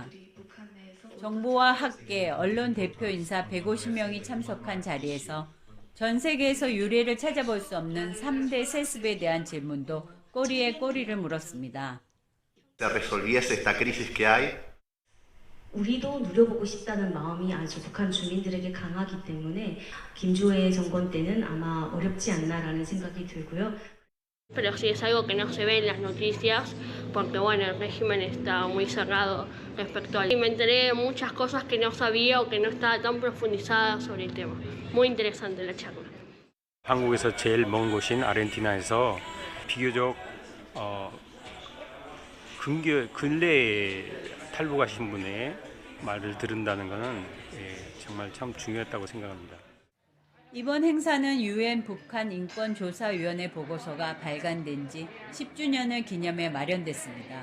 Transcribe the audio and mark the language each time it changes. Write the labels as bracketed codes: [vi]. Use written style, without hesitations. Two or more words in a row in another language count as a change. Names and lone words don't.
[ko] 정부와 학계, 언론 대표 인사 150명이 참석한 자리에서 전 세계에서 유례를 찾아볼 수 없는 3대 세습에 대한 질문도 꼬리에 꼬리를 물었습니다. 우리도 누려보고 싶다는 마음이 아주 북한 주민들에게 강하기 때문에 김조의 정권 때는 아마 어렵지 않나라는 생각이 들고요. [es] Pero sí es algo que no se ve en las noticias porque bueno, el régimen está muy cerrado respecto a él. Y me enteré de muchas cosas que no sabía o que no estaba tan profundizada sobre el tema. Muy interesante la charla. [ko] 한국에서 제일 먼 곳인 아르헨티나에서 비교적 근래에 탈북하신 분의 말을 들은다는 것은 정말 참 중요했다고 생각합니다. 이번 행사는 UN 북한인권조사위원회 보고서가 발간된 지 10주년을 기념해 마련됐습니다.